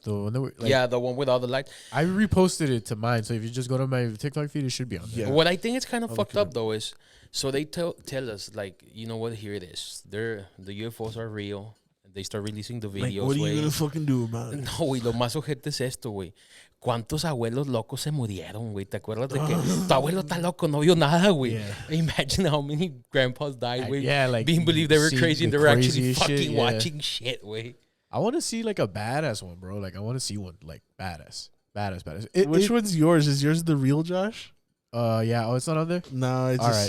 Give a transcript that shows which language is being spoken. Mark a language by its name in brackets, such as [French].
[English] The one that we're like, the one with all the lights. I reposted it to mine, so if you just go to my TikTok feed, it should be on there. Yeah. What I think is kind of fucked up though is, so they tell us, like, you know what? Here it is. The UFOs are real. They start releasing the videos. Like, what are you [Spanish] güey. [English] gonna fucking do about it? [Spanish] No, güey, lo más ojete es esto, güey. ¿Cuántos abuelos locos se murieron, güey? ¿Te acuerdas de que tu abuelo está loco, no vio nada, güey? [English] Yeah. Imagine how many grandpas died, güey. Yeah, like, being believed they were seeing crazy and the they were actually craziest fucking shit, yeah. watching shit, güey. I want to see like a badass one, bro. Like I want to see one like badass. Which one's yours? Is yours the real Josh? Yeah. Oh, it's not on there. No, I just All right,